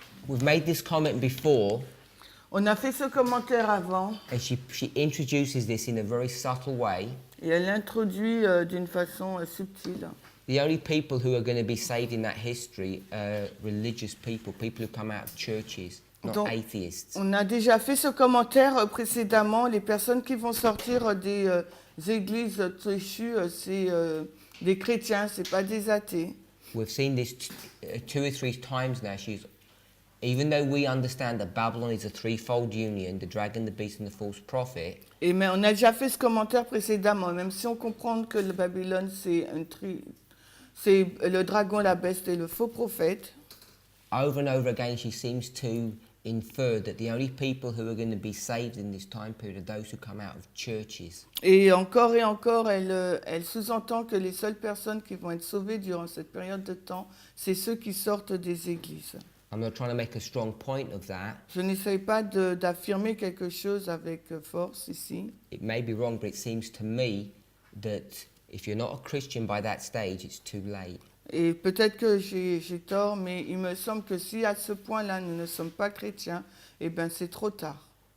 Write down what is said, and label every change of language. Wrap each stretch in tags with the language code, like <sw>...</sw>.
<en>We've made this comment before,</en> <fr>On a fait ce commentaire avant,</fr> <en>and she introduces this in a very subtle way.</en> <fr>et elle l'introduit d'une façon subtile.</fr> <en>The only people who are going to be saved in that history are religious people, people who come out of churches, not</en> <fr>Donc,</fr> <en>atheists.</en> <fr>On a déjà fait ce commentaire précédemment. Les personnes qui vont sortir des églises déchues, c'est des chrétiens, c'est pas des athées.</fr> <en>We've seen this two or three times now. Even though we understand that Babylon is a threefold union, the dragon, the beast and the false prophet,</en> <fr>Mais on a déjà fait ce commentaire précédemment. Même si on comprend que le Babylone, c'est le dragon, la bestie et le faux prophète.</fr> <en>over and over again she seems to infer that the only people who are going to be saved in this time period are those who come out of churches.</en> <fr>Et encore, elle sous-entend que les seules personnes qui vont être sauvées durant cette période de temps, c'est ceux qui sortent des églises.</fr> <en>I'm not trying to make a strong point of that.</en> <fr>Je n'essaye pas d'affirmer quelque chose avec force ici.</fr> <en>It may be wrong, but it seems to me that if you're not a Christian by that stage, it's too late.</en> <fr>Et peut-être que j'ai tort, mais il me semble que si à ce point-là, nous ne sommes pas chrétiens, eh bien c'est trop tard.</fr>